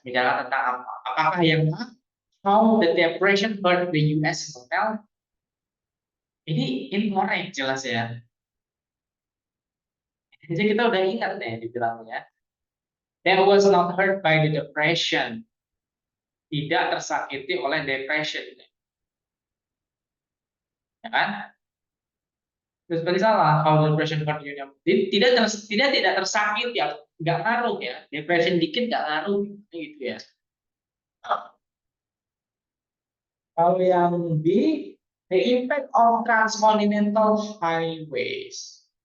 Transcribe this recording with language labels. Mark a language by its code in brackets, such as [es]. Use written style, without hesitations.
[id] Bicara tentang apa? Apakah yang [en] how the depression hurt the US hotel? [id] Ini incorrect jelas ya. Jadi kita udah ingat nih dibilangnya. [en] That was not hurt by the depression. [id] Tidak tersakiti oleh depression. Ya kan? Terus berarti salah. [en] How depression hurt you. [id] Tidak tersakiti ya. Nggak ngaruh ya. Depression dikit nggak ngaruh gitu ya. Kalau yang B, [en] the impact of transcontinental highways.